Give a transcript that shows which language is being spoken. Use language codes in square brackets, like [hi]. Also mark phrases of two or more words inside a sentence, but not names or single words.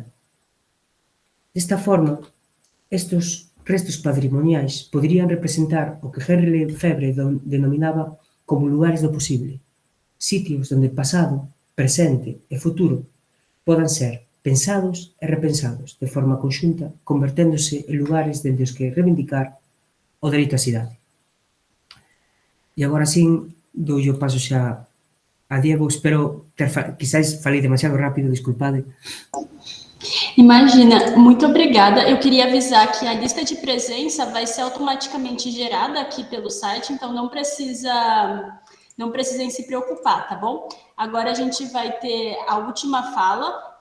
[gl] Desta forma, estes restos patrimoniais poderían representar o que Henri Lefebvre denominaba como lugares do posible, sitios onde pasado, presente e futuro podan ser pensados e repensados de forma conxunta, converténdose en lugares dende os que reivindicar o dereito á cidade. E agora sim, doulle o paso xa a Diego, espero ter, quizáis falei demasiado rápido, disculpade. [pt] Imagina, muito obrigada. Eu queria avisar que a lista de presença vai ser automaticamente gerada aqui pelo site, então não precisem se preocupar, tá bom? Agora a gente vai ter a última fala.